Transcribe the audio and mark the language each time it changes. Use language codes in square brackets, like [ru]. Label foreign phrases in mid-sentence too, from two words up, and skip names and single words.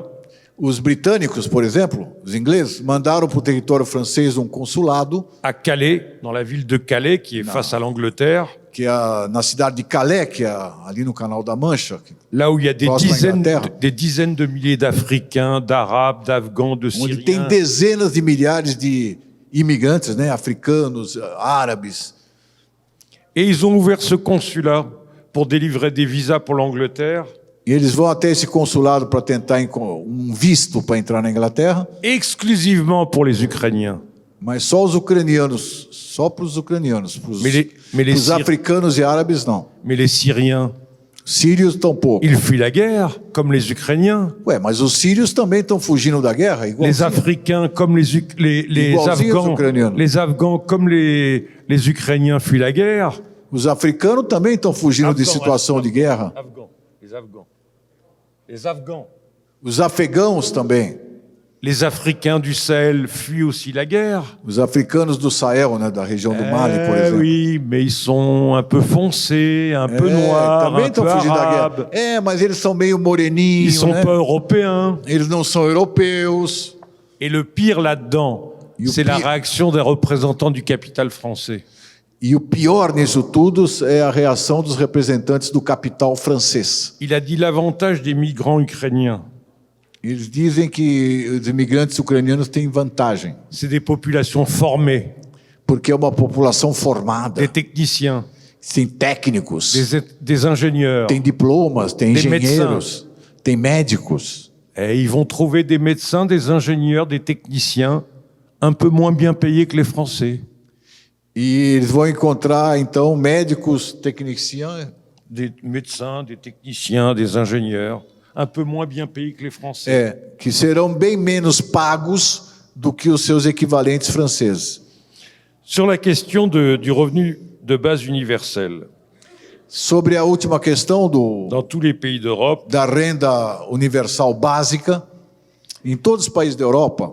[pt] Os britânicos, por exemplo, os ingleses, mandaram para o território francês um consulado, [fr] À Calais, dans la ville de Calais, qui est face à l'Angleterre, [pt] que é na cidade de Calais, que é ali no Canal da Mancha, [fr] là où il y a [pt] Próximo à Inglaterra. [fr] des dizaines de milliers d'Africains, d'Arabes, d'Afghans, de [pt] onde tem [fr] Syriens. [pt] dezenas de milhares de imigrantes, né, africanos, árabes. [fr] Et ils ont ouvert ce consulat pour délivrer des visas pour l'Angleterre, [pt] E eles vão até esse consulado para tentar um visto para entrar na Inglaterra, [fr] exclusivement pour les Ukrainiens. [pt] mas só os ucranianos, só para os ucranianos, para [fr] Mais les [pt] os [fr] Syriens- [pt] africanos e árabes não. [fr] Mais les Syriens, [pt] Sírios tampouco. [fr] ils fuient la guerre, comme les Ukrainiens. [pt] Ué, mas os sírios também estão fugindo da guerra, igual. [fr] Les Africains, comme les [pt] Igualzinhos os [fr] Afghans, [pt] ucranianos. [fr] les Afghans, comme les Ukrainiens fuient la guerre. [pt] Os africanos também estão fugindo de [fr] Afghans, [pt] situação de guerra. [fr] Afghans, les Afghans. Les Afghans. [pt] Os afegãos também. [fr] Les Africains du Sahel fuient aussi la guerre. [pt] Os africanos do Sahel, né, da região do Mali, por exemplo. [fr] Oui, mais ils sont un peu foncés, un peu noirs, [pt] também [fr] un [pt] estão [fr] peu [pt] fugindo da [fr] arabes. [pt] guerra. Mas eles são meio [fr] Ils [pt] moreninhos, [fr] sont [pt] né? [fr] pas européens. [pt] Eles não são europeus. [fr] Et le pire là-dedans, Et c'est le la pire- réaction des représentants du capital français. [pt] E o pior nisso tudo é a reação dos representantes do capital francês. [fr] Il a dit l'avantage des migrants ukrainiens. [pt] Eles dizem que os imigrantes ucranianos têm vantagem, [fr] C'est des populations formées, [pt] porque é uma população formada, [fr] des techniciens, [pt] tem técnicos, [fr] des ingénieurs. [pt] tem diplomas, tem [fr] Des [pt] engenheiros, tem médicos. [fr] Et ils vont trouver des médecins, des ingénieurs, des techniciens un peu moins bien payés que les Français. [pt] E eles vão encontrar, então, médicos, técnicos, [fr] Des médecins, des techniciens, des ingénieurs un peu moins bien payés que les Français. [pt] que serão bem menos pagos do que os seus equivalentes franceses. [fr] Sur la question du revenu de base universel, [pt] Sobre a última questão [fr] dans tous les pays d'Europe, [pt] da renda universal básica, em todos os países da Europa,